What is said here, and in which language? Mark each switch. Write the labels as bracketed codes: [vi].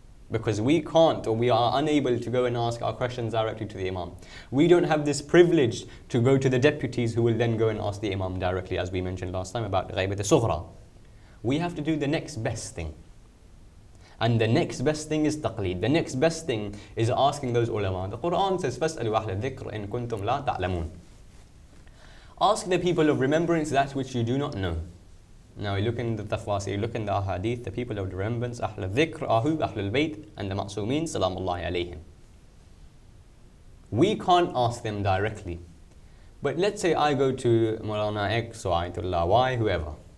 [en] Because we can't, or we are unable to go and ask our questions directly to the Imam. We don't have this privilege to go to the deputies who will then go and ask the Imam directly, as we mentioned last time about Ghaibat al-Sughra. We have to do the next best thing. And the next best thing is taqleed. The next best thing is asking those ulama. The Quran says, [ar] فَاسْأَلُوا أَهْلَ الذِّكْرِ إِن كُنْتُمْ لَا تَعْلَمُونَ. [en] Ask the people of remembrance that which you do not know. Now you look in the tafasir, look in the ahadith, the people of remembrance, أهل الذكر, [ar] أهو, [en] أهل البيت, and the ma'sumin, salamullahi alayhim. We can't ask them directly. But let's say I go to Maulana X or Ayatollah Y, whoever.